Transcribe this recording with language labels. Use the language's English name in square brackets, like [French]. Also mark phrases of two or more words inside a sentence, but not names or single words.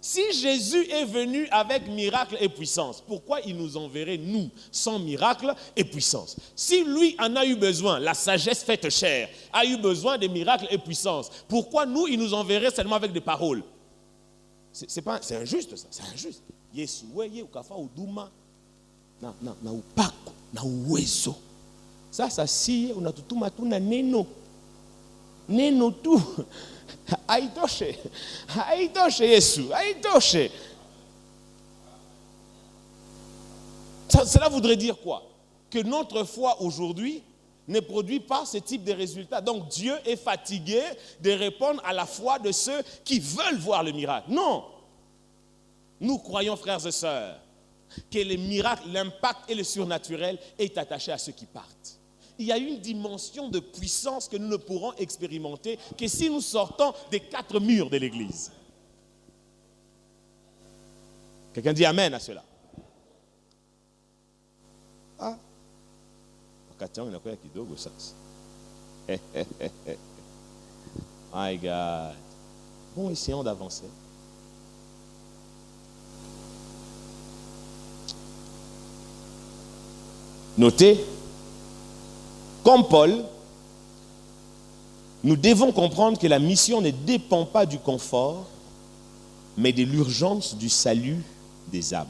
[French] Si Jésus est venu avec miracle et puissance, pourquoi il nous enverrait, nous, sans miracle et puissance? Si lui en a eu besoin, la sagesse faite chair, a eu besoin de miracles et puissance, pourquoi nous, il nous enverrait seulement avec des paroles? C'est injuste, ça, c'est injuste. [Swahili] Yesu, weye, ukafa uduma, na upako, na uwezo. Ça, si, unatutuma tu na neno. Neno tu. Haitoshe Yesu, haitoshe. [French] Cela voudrait dire quoi? Que notre foi aujourd'hui ne produit pas ce type de résultats. Donc Dieu est fatigué de répondre à la foi de ceux qui veulent voir le miracle. Non. Nous croyons, frères et sœurs, que les miracles, l'impact et le surnaturel est attaché à ceux qui partent. Il y a une dimension de puissance que nous ne pourrons expérimenter que si nous sortons des 4 murs de l'église. Quelqu'un dit amen à cela? [English] Ah, my God. [French] Bon, essayons d'avancer. Notez, comme Paul, nous devons comprendre que la mission ne dépend pas du confort, mais de l'urgence du salut des âmes.